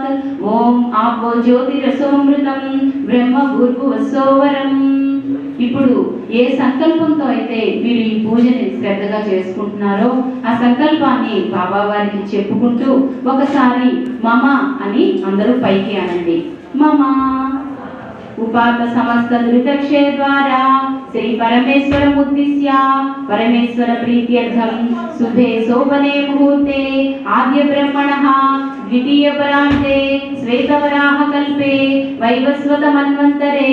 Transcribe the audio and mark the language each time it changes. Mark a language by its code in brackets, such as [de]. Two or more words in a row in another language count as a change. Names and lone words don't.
[sa] ओं आपो ज्योतिरसोमृतं ब्रह्म भूर्भुवस्सुवरम्. [te] ఇప్పుడు ఏ సంకల్పంతో అయితే మీరు ఈ పూజని శ్రద్ధగా చేసుకుంటున్నారో ఆ సంకల్పాన్ని బాబా వారికి చెప్పుకుంటూ ఒకసారి మమ అని అందరూ పైకి అనండి. [sa] మమ उपात समस्त धृतक्षय द्वारा श्री परमेश्वरमुद्दिश्य परमेश्वर प्रीत्यर्थं शुभे शोभने मुहूर्ते आद्य ब्रह्मणः द्वितीय परान्ते श्वेतवराह कल्पे वैवस्वत मन्वन्तरे